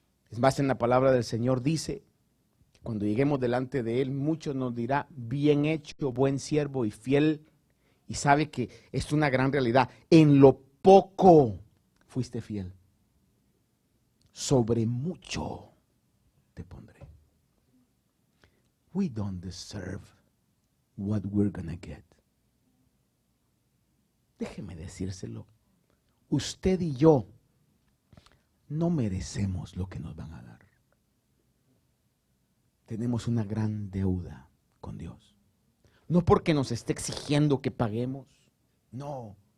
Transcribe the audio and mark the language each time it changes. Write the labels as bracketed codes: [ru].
[es] Es más, en la palabra del Señor dice, cuando lleguemos delante de Él, muchos nos dirá, bien hecho, buen siervo y fiel, y sabe que es una gran realidad. En lo poco fuiste fiel, sobre mucho te pondré. [en] We don't deserve what we're gonna get. [es] Déjeme decírselo. Usted y yo no merecemos lo que nos van a dar. Tenemos una gran deuda con Dios. No porque nos esté exigiendo que paguemos, no.